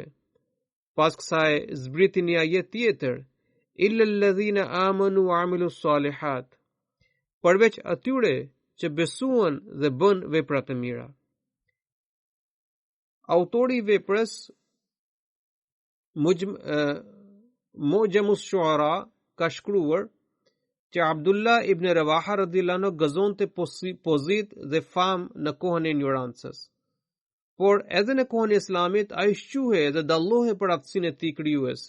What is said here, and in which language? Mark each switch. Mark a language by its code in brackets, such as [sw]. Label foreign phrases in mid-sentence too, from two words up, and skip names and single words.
[sq] Pas kësaj zbriti një ajet tjetër, [ar] إلا الذين آمنوا وعملوا الصالحات, [sq] përveç atyre që besuan dhe bën vepra të mira. Autori i veprës Mujamus Shuara ka shkruar që Abdullah ibn Rawaha [ar] رضي الله عنه [sq] gëzonte pozit dhe fam në kohën e ignorancës, por edhe në kohën e Islamit ai shquhej dhe dallohej për aftësinë e tij krijuese.